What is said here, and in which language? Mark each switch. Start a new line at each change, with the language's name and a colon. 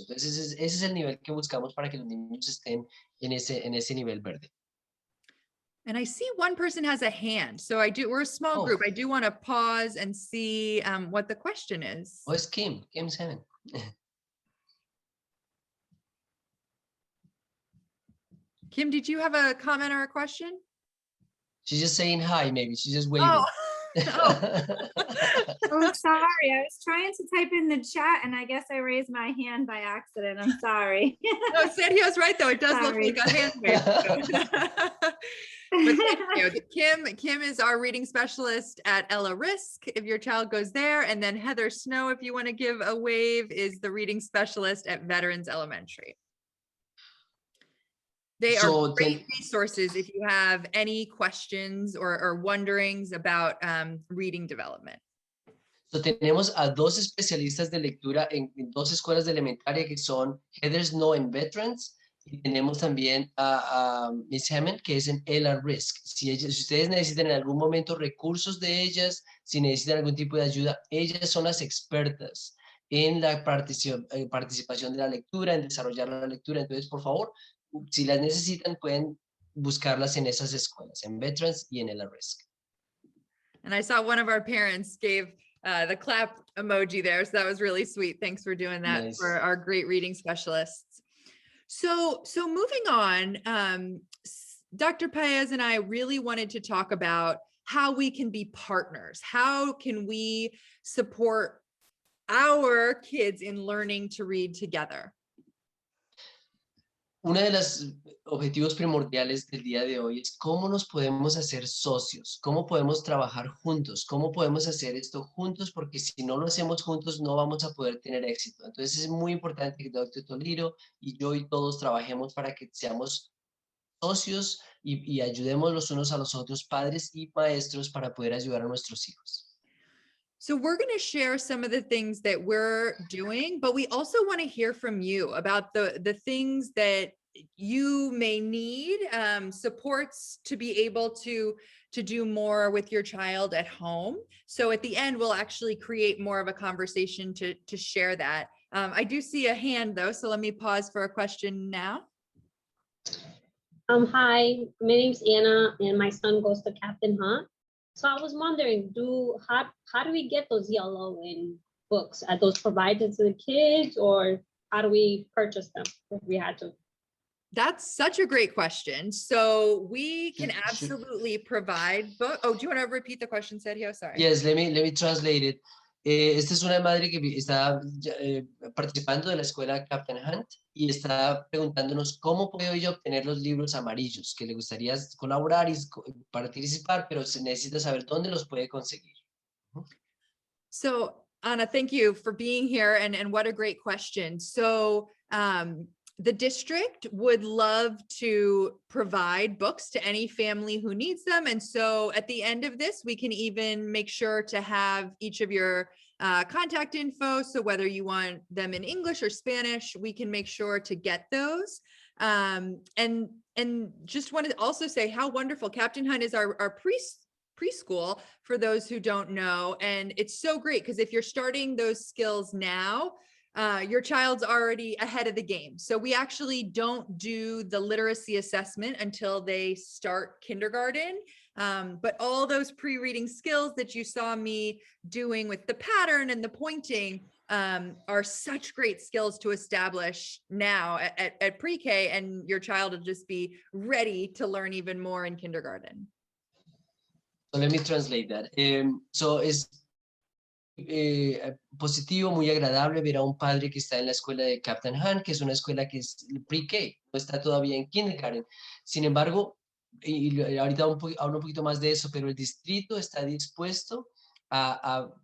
Spanish: Entonces ese es el nivel que buscamos para que los niños estén en ese nivel verde.
English: And I see one person has a hand. So we're a small group. I do want to pause and see what the question is. Oh, it's Kim. Kim's hand. Kim, did you have a comment or a question? She's just saying hi, maybe. She's just waving. Oh. Oh, sorry. I was trying to type in the chat and I guess I raised my hand by accident. I'm sorry. No, Sergio's right though. It does look like a hand wave. But thank you. Kim is our reading specialist at Ella Risk, if your child goes there. And then Heather Snow, if you want to give a wave, is the reading specialist at Veterans Elementary. They are great resources if you have any questions or wonderings about reading development.
Spanish: So tenemos a dos especialistas de lectura en dos escuelas de elementaria que son Heather Snow en Veterans y tenemos también a Miss Hammond que es en Ella Risk. Si ustedes necesitan en algún momento recursos de ellas, si necesitan algún tipo de ayuda, ellas son las expertas en la participación de la lectura, en desarrollar la lectura. Entonces, por favor, si las necesitan, pueden buscarlas en esas escuelas, en Veterans y en Ella Risk.
English: And I saw one of our parents gave the clap emoji there. So that was really sweet. Thanks for doing that. Nice. For our great reading specialists. So moving on, Dr. Paez and I really wanted to talk about how we can be partners. How can we support our kids in learning to read together?
Spanish: Uno de los objetivos primordiales del día de hoy es cómo nos podemos hacer socios, cómo podemos trabajar juntos, cómo podemos hacer esto juntos, porque si no lo hacemos juntos no vamos a poder tener éxito. Entonces es muy importante que Dr. Toliro y yo y todos trabajemos para que seamos socios y ayudemos los unos a los otros, padres y maestros, para poder ayudar a nuestros hijos.
English: So we're going to share some of the things that we're doing, but we also want to hear from you about the things that you may need supports to be able to do more with your child at home. So at the end, we'll actually create more of a conversation to share that. I do see a hand though, so let me pause for a question now. Hi, my name's Anna and my son goes to Captain Hunt. So I was wondering, how do we get those yellow books? Are those provided to the kids or how do we purchase them if we had to? That's such a great question. So we can absolutely provide book. Oh, do you want to repeat the question, Sergio? Sorry. Yes, let me translate it.
Spanish: Esta es una madre que está participando de la escuela Captain Hunt y está preguntándonos cómo puedo yo obtener los libros amarillos, que le gustaría colaborar y participar, pero se necesita saber dónde los puede conseguir.
English: So, Anna, thank you for being here and what a great question. So, the district would love to provide books to any family who needs them. And so at the end of this, we can even make sure to have each of your contact info. So whether you want them in English or Spanish, we can make sure to get those. And just want to also say how wonderful Captain Hunt is our preschool for those who don't know. And it's so great because if you're starting those skills now, your child's already ahead of the game. So we actually don't do the literacy assessment until they start kindergarten. But all those pre-reading skills that you saw me doing with the pattern and the pointing are such great skills to establish now at pre-K, and your child will just be ready to learn even more in kindergarten. So let me translate that.
Spanish: So es positivo, muy agradable ver a un padre que está en la escuela de Captain Hunt, que es una escuela que es pre-K, no está todavía en kindergarten. Sin embargo, y ahorita hablo un poquito más de eso, pero el distrito está dispuesto a